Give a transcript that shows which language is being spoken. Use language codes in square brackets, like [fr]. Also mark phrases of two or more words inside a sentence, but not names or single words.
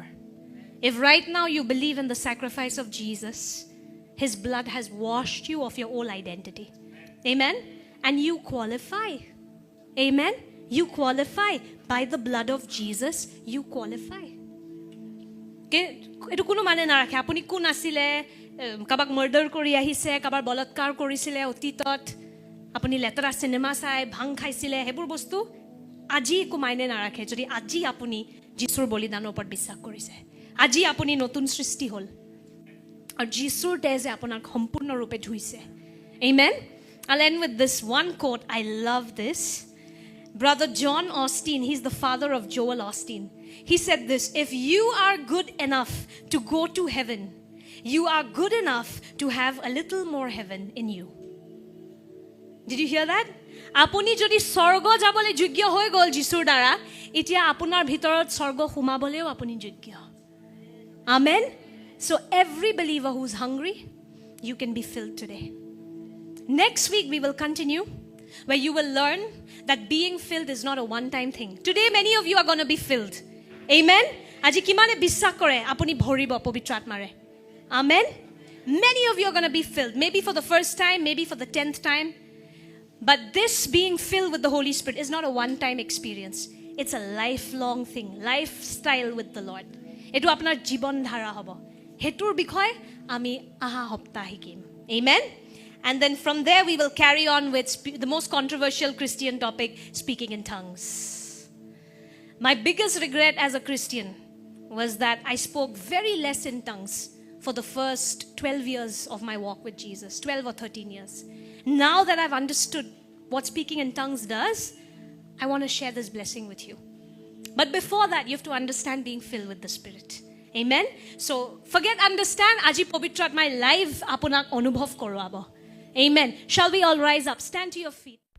[en] If right now you believe in the sacrifice of Jesus, His blood has washed you of your old identity. Amen? And you qualify. Amen? You qualify. By the blood of Jesus, you qualify. [as] এটো কোনো মানে নাৰাখে আপুনি কোন আছিলে, কাবাক মাৰ্ডাৰ কৰি আহিছে, কাবাৰ বলৎকাৰ কৰিছিলে অতীতত, আপুনি লেতেৰা চিনেমা চাই ভাং খাইছিলে, সেইবোৰ বস্তু আজি একো মাইনে নাৰাখে যদি আজি আপুনি যীশুৰ বলিদানৰ ওপৰত বিশ্বাস কৰিছে। আজি আপুনি নতুন সৃষ্টি হ'ল আৰু যীশুৰ তেজে আপোনাক সম্পূৰ্ণৰূপে ধুইছে। [en] Amen. I'll end with this one quote. I love this. Brother John Osteen, he's the father of Joel Osteen. He said this, if you are good enough to go to heaven, you are good enough to have a little more heaven in you. Did you hear that? [as] আপুনি যদি স্বৰ্গ যাবলৈ যোগ্য হৈ গ'ল যীশুৰ দ্বাৰা, এতিয়া আপোনাৰ ভিতৰত স্বৰ্গ সোমাবলৈও আপুনি যোগ্য। [en] Amen. So every believer who's hungry, you can be filled today. Next week we will continue, where you will learn that being filled is not a one-time thing. Today many of you are going to be filled. Amen. [as] আজি কিমানে বিশ্বাস কৰে আপুনি ভৰিব পবিত্ৰ আত্মাৰে? [en] Amen. Many of you are going to be filled, maybe for the first time, maybe for the 10th time. But this being filled with the Holy Spirit is not a one-time experience. It's a lifelong thing, lifestyle with the Lord. [as] এটো আপোনাৰ জীৱন ধাৰা হ'ব। হেতুৰ বিষয় আমি আহা সপ্তাহ শিকিম। Amen. [en] And then from there we will carry on with the most controversial Christian topic, speaking in tongues. My biggest regret as a Christian was that I spoke very less in tongues for the first 12 years of my walk with Jesus, 12 or 13 years. Now that I've understood what speaking in tongues does, I want to share this blessing with you. But before that, you have to understand being filled with the Spirit. Amen? So, forget understand, [as] আজি পবিত্ৰ আত্মাই লিভ আপোনাক অনুভৱ কৰোৱাব. [en] Amen. Shall we all rise up? Stand to your feet.